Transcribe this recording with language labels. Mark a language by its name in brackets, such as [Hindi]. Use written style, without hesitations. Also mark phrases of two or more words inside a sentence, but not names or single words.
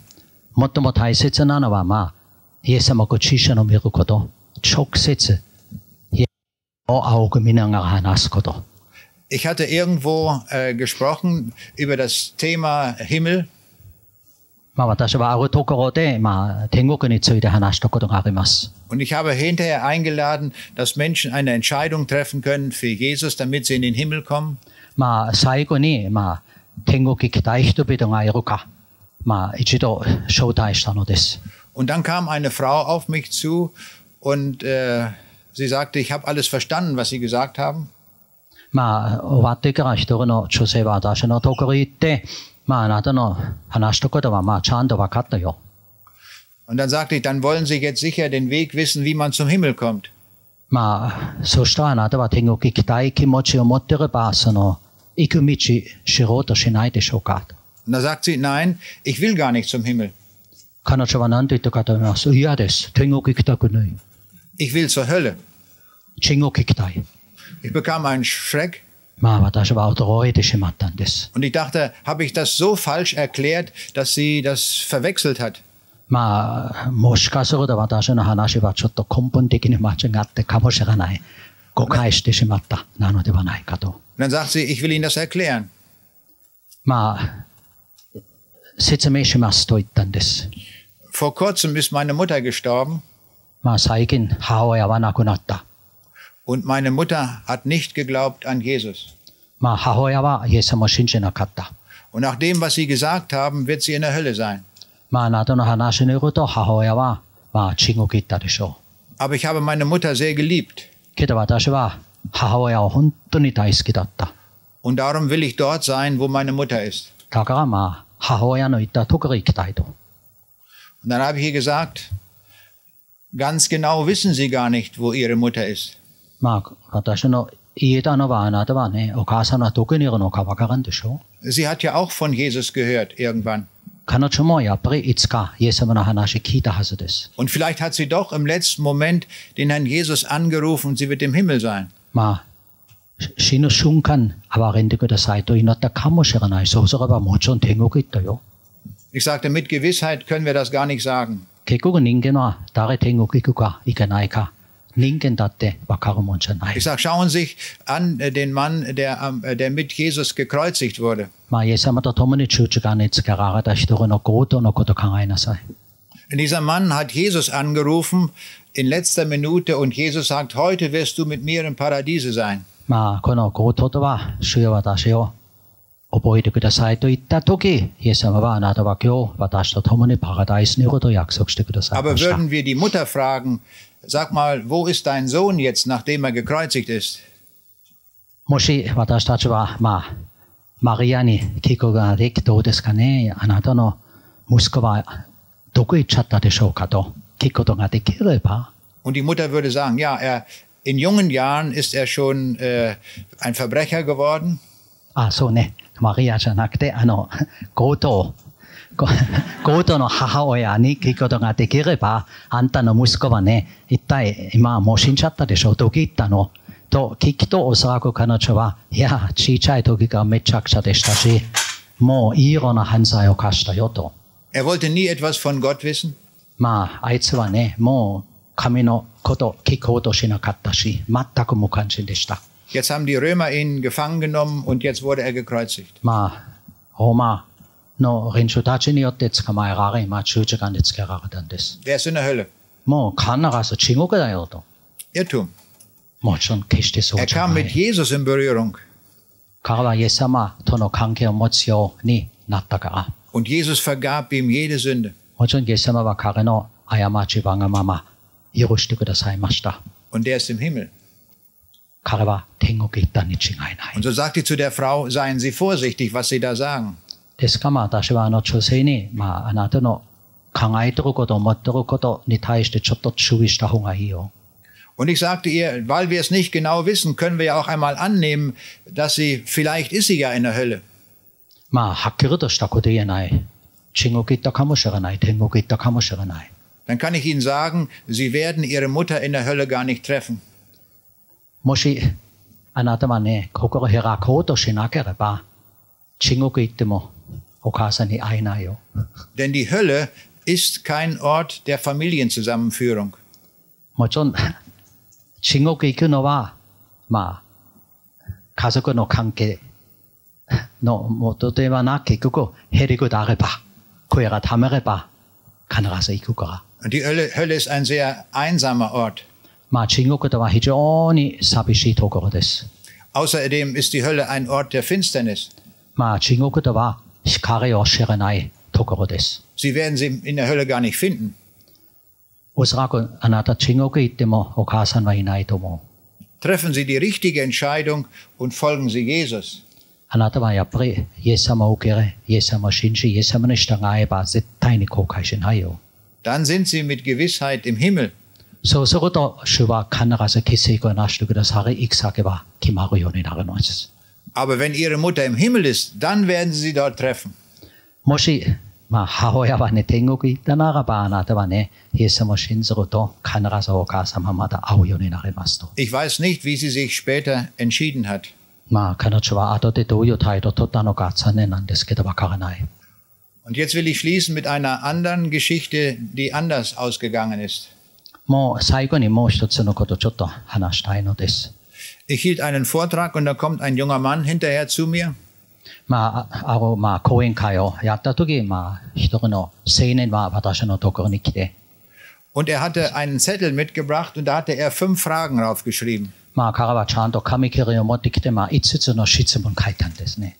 [Japanese] 最も大切なのはイエス様をご自身を見ること、直接イエス様を仰ぐ見ながら話すこと。 [German] Ich hatte irgendwo gesprochen über das Thema Himmel. [Japanese] 私はあるところで天国について話したことがあります。 [German] Und ich habe hinterher eingeladen, dass Menschen eine Entscheidung treffen können für Jesus, damit sie in den Himmel kommen. [Japanese] 最後に天国行きたい人々がいるか、一度招待したのです。 [German] Und dann kam eine Frau auf mich zu und sie sagte, ich habe alles verstanden, was Sie gesagt haben. [Japanese] 終わってから一人の女性は私のところに行って、あなたの話したことはちゃんと分かったよ。 [German] Und dann sagte ich, dann wollen Sie jetzt sicher den Weg wissen, wie man zum Himmel kommt. [Japanese] そしたらあなたは天国行きたい気持ちを持っていれば、その行く道知ろうとしないでしょうか。 [German] Und da sagt sie, nein, ich will gar nicht zum Himmel. [Japanese] 彼女は何と言ったかと言います。嫌です。天国行きたくない。 [German] Ich will zur Hölle. [Japanese] 信きたい。 [German] Ich bekam einen Schreck [Japanese] 私は驚いてしまったんです。 [German] und ich dachte, habe ich das so falsch erklärt, dass sie das verwechselt hat? [Japanese] もしかすると私の話はちょっと根本的に間違ってかもしれない。誤解してしまったなのではないかと。 [German] Und dann sagt sie, ich will Ihnen das erklären. [Japanese] 説明しますと言ったんです。 [German] Vor kurzem ist meine Mutter gestorben [Japanese] 最近母親は亡くなった。 [German] und meine Mutter hat nicht geglaubt an Jesus. [Japanese] 母親はイエス様を信じなかった。 [German] Und nach dem, was Sie gesagt haben, wird sie in der Hölle sein. [Japanese] あなたの話によると母親は地獄行ったでしょう。 [German] Aber ich habe meine Mutter sehr geliebt. [Japanese] けど私は母親を本当に大好きだった。 [German] Und darum will ich dort sein, wo meine Mutter ist. [Japanese] だから母親の行ったところに行きたいと。 [German] Und dann habe ich ihr gesagt, ganz genau wissen Sie gar nicht, wo Ihre Mutter ist. [Japanese] 私の言えたのはあなたはね、お母さんはどこにいるのかわからんでしょう。 [German] Sie hat ja auch von Jesus gehört irgendwann. [Japanese] 彼女もやっぱりいつかイエス様の話聞いたはずです。 [German] Und vielleicht hat sie doch im letzten Moment den Herrn Jesus angerufen und sie wird im Himmel sein. [Japanese] 死ぬ瞬間、憐れんでくださいと祈ったかもしれない。そうすればもちろん天国行ったよ。 [German] Ich sagte, mit Gewissheit können wir das gar nicht sagen. [Japanese] 結局人間は誰天国行くか行かないか、人間だってわかるもんじゃない。 [German] Ich sage, schauen Sie sich an den Mann, der mit Jesus gekreuzigt wurde. [Japanese] イエス様と共に十字架につけられた一人の強盗のことを考えなさい。 [German] Dieser Mann hat Jesus angerufen in letzter Minute und Jesus sagt, heute wirst du mit mir im Paradiese sein. [Japanese] この強盗とは、主よ私を覚えてくださいと言ったとき、イエス様はあなたは今日私と共にパラダイスにいることを約束してくださいま [German] Aber [Japanese] した。 [German] würden wir die Mutter fragen, sag mal, wo ist dein Sohn jetzt, nachdem er gekreuzigt ist? [Japanese] もし私たちは、マリアに聞くことができどうですかね、あなたの息子はどこ行っちゃったでしょうかと聞くことができれば、 [German] Und die Mutter würde sagen, ja, in jungen Jahren ist er schon ein Verbrecher geworden. [Japanese] そうね、マリアじゃなくて、強盗の母親に聞くことができれば、あんたの息子はね、一体今もう死んじゃったでしょ、どこ行ったのと聞くと、おそらく彼女は、いや、小さい時からめちゃくちゃでしたし、もういろんな犯罪を犯したよと。 [German] Er wollte nie etwas von Gott wissen. [Japanese] あいつはね、もう神のこと聞こうとしなかったし、全く無関心でした。 [German] Jetzt haben die Römer ihn gefangen genommen und jetzt wurde er gekreuzigt. [Japanese] ローマの連中たちによって捕まえられ、十字架につけられたんです。 [German] Der ist in der Hölle. [Japanese] もう必ず地獄だよと。 [German] Irrtum. [Japanese] もちろん決してそう [German] Er [Japanese] じゃ [German] kam [Japanese] な [German] mit [Japanese] い。 [German] Jesus in Berührung. [Japanese] 彼はイエス様との関係を持つようになったから。 [German] Und Jesus vergab ihm jede Sünde. [Japanese] もちろんイエス様は彼の過ちわがまま許してくださいました。 [German] Und der ist im Himmel. [Japanese] 彼は天国行ったに違いない。 [German] Und so sagte zu der Frau, seien Sie vorsichtig, was Sie da sagen. [Japanese] ですから私は女性に、あなたの考えてること、思ってることに対してちょっと注意した方がいいよ。 [German] Und ich sagte ihr, weil wir es nicht genau wissen, können wir ja auch einmal annehmen, dass vielleicht ist sie ja in der Hölle. [Japanese] はっきりとしたこと言えない。地獄行ったかもしれない。天国行ったかもしれない。 [German] Dann kann ich Ihnen sagen, Sie werden Ihre Mutter in der Hölle gar nicht treffen. [Japanese] もしあなたはね、心開こうとしなければ、地獄行ってもお母さんに会えないよ。 [German] Denn die Hölle ist kein Ort der Familienzusammenführung. [Japanese] もちろん、地獄行くのは、家族の関係の元ではなく、結局、へりくであれば、声がためれば、必ず行くから。 [German] Und die Hölle ist ein sehr einsamer Ort. [Japanese] 地獄では非常に寂しいところです。 [German] Außerdem ist die Hölle ein Ort der Finsternis. [Japanese] 地獄では光を知らないところです。 [German] Sie werden sie in der Hölle gar nicht finden. [Japanese] おそらくあなた地獄行ってもお母さんはいないと思う。 [German] Treffen Sie die richtige Entscheidung und folgen Sie Jesus. [Japanese] あなたはやっぱりイエス様を受け入れ、イエス様を信じ、イエス様に従えば絶対に後悔しないよ。 [German] Dann sind Sie mit Gewissheit im Himmel. [Japanese] そうすると主は必ず奇跡をなしてくださり、行く先は決まるようになるのです。 [German] Aber wenn Ihre Mutter im Himmel ist, dann werden Sie sie dort treffen. [Japanese] もしまあ、母親はね、天国行ったならば、あなたはね、イエス様を信ずると、必ずお母様また会うようになりますと。 [German] Ich weiß nicht, wie sie sich später entschieden hat. [Japanese] まあ、彼女は後でどういう態度を取ったのか残念なんですけど、わからない。 [German] Und jetzt will ich schließen mit einer anderen Geschichte, die anders ausgegangen ist. [Japanese] もう最後にもう一つのことをちょっと話したいのです。 [German] Ich hielt einen Vortrag und da kommt ein junger Mann hinterher zu mir. [Japanese] まあ、講演会をやったとき、まあ、一人の青年は私のところに来て、 [German] Und er hatte einen Zettel mitgebracht und da hatte er 5 Fragen draufgeschrieben. [Japanese] まあ、彼はちゃんと紙切れを持ってきて、まあ、5つの質問を書いたんですね。